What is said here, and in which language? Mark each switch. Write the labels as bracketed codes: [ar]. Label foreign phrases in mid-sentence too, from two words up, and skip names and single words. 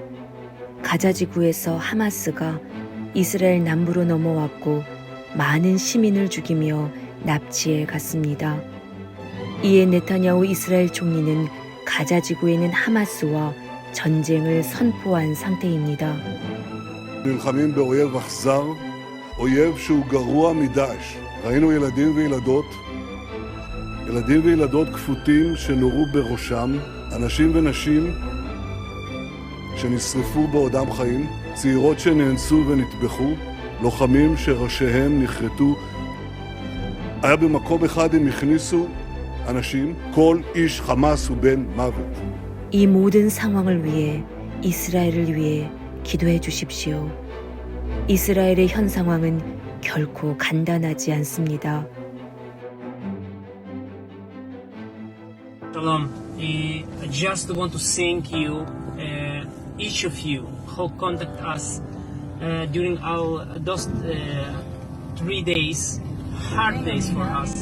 [ko] 가자 지구에서 하마스가 이스라엘 남부로 넘어왔고 많은 시민을 죽이며 납치해 갔습니다. 이에 네타냐후 이스라엘 총리는 가자 지구에는 하마스와 전쟁을 선포한 상태입니다. [he] נלחמים באויב אכזר, אויב שהוא גרוע מדאעש. ראינו ילדים וילדות כפותים שנורו בראשם, אנשים ונשים שנשרפו בעודם חיים, צעירות שנאנסו ונטבחו, לוחמים שראשיהם נחרטו. היה במקום אחד הם הכניסו אנשים, כל איש חמאס הוא בן מוות. [ko] 이 모든 상황을 위해 이스라엘을 위해 기도해 주십시오. 이스라엘의 현 상황은 결코 간단하지 않습니다. [en] Shalom. I just want to thank you, each of you, who contact us during those 3 days, hard days for us.